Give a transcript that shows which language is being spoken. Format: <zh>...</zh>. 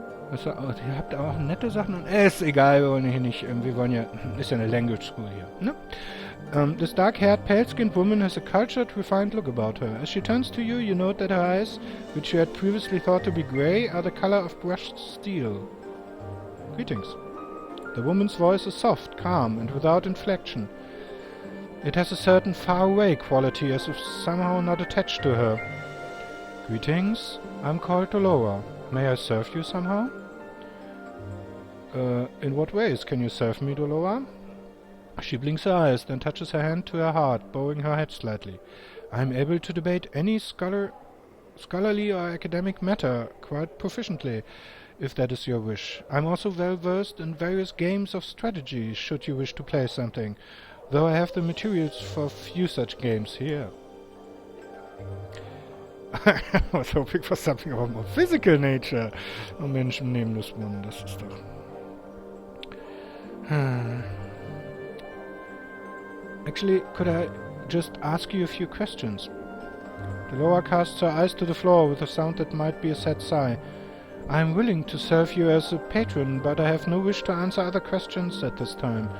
<de>Also, ihr habt auch nette Sachen und... Ist egal, wir wollen hier nicht... wir wollen ja... Ist ja eine Language School hier, ne?</de> <en>This dark-haired, pale-skinned woman has a cultured, refined look about her. As she turns to you, you note that her eyes, which you had previously thought to be grey, are the color of brushed steel. Greetings. The woman's voice is soft, calm, and without inflection. It has a certain far-away quality, as if somehow not attached to her. Greetings. I'm called Dolora. May I serve you somehow? In what ways can you serve me, Dolora? She blinks her eyes, then touches her hand to her heart, bowing her head slightly. I am able to debate any scholarly or academic matter quite proficiently, if that is your wish. I'm also well versed in various games of strategy, should you wish to play something, though I have the materials for few such games here. I was hoping for something of a more physical nature.</en> <de>Oh Mensch, nehmen das Mann, das ist doch...</de> <en>Actually, could I just ask you a few questions? Dolora casts her eyes to the floor with a sound that might be a sad sigh. I am willing to serve you as a patron, but I have no wish to answer other questions at this time.</en>